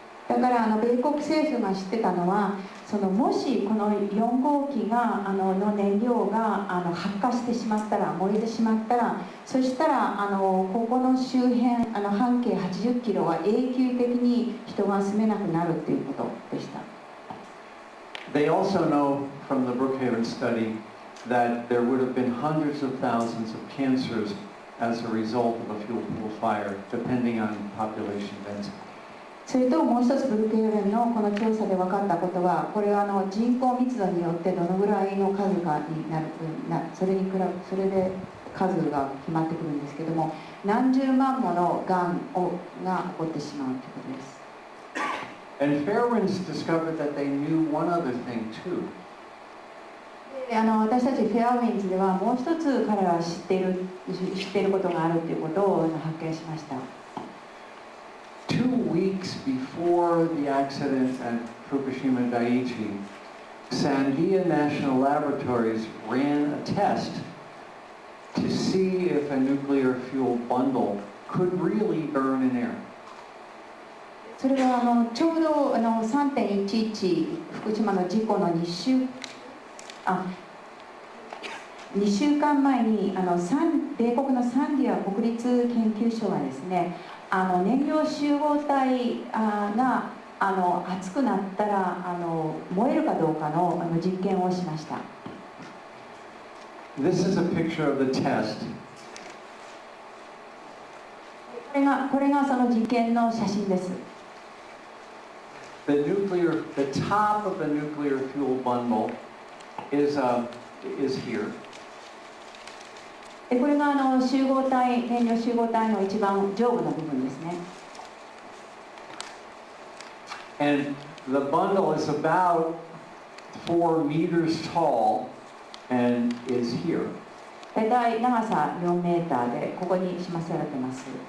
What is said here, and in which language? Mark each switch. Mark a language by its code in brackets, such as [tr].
[ja] だから米国政府が知ってたのは、もしこの4号機がの燃料が発火してしまったら、燃えてしまったら、そしたらここの周辺半径80キロは永久的に人が住めなくなるっていうことでした。 [en] They also know from the Brookhaven study that there would have been hundreds of thousands of cancers as a result of a fuel pool fire, depending on population density. [ja] それともう一つ、ブルークヘーベンのこの調査で分かったことは、これは人口密度によってどのぐらいの数がになる、それで数が決まってくるんですけども、何十万ものがんが起こってしまうということです。 [en] And Fairwinds discovered that they knew one other thing too. [ja] 私たちフェアウィンズではもう一つ彼らは知っていることがあるということを発見しました。 [en] 2 weeks before the accident at Fukushima Dai2, Sandia National Laboratories ran a test to see if a nuclear fuel bundle could really burn in air. [ja] それはちょうど3.11 福島の事故の2週間前に米国のサンディア国立研究所はですね、燃料集合体が熱くなったら燃えるかどうかの実験をしました。 [en] This is a picture of the test. [ja] これがその実験の写真です。 [en] The top of the nuclear fuel bundle is here. [ja] これが燃料集合体の一番上部の部分ですね。 [en] And the bundle is about 4 meters tall and is here. [ja] 大体長さ4メーターでここに示されています。